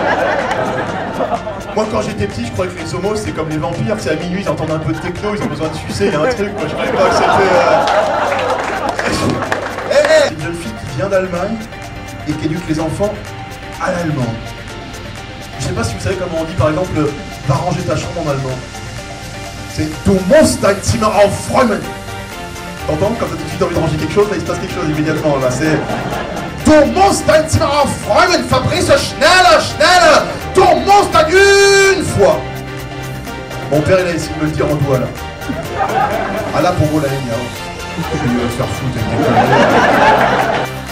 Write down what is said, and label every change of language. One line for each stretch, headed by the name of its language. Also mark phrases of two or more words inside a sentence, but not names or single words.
French: Moi quand j'étais petit, je croyais que les homos c'était comme les vampires, c'est à minuit, ils entendent un peu de techno, ils ont besoin de sucer, il y a un truc, moi je croyais pas que c'était... C'est une jeune fille qui vient d'Allemagne et qui éduque les enfants à l'allemand. Je sais pas si vous savez comment on dit par exemple va ranger ta chambre en allemand. C'est
German: Du musst dein Zimmer aufräumen.
French: T'entends? Quand t'as tout de suite envie de ranger quelque chose, là il se passe quelque chose immédiatement là. C'est
German: Du musst dein Zimmer aufräumen,
French: Fabrice,
German: schneller, schneller. Du musst dein
French: une fois. Mon père il a essayé de me le dire en doigt là. Ah là pour vous la ligne, hein. Je vais me faire foutre avec des conneries.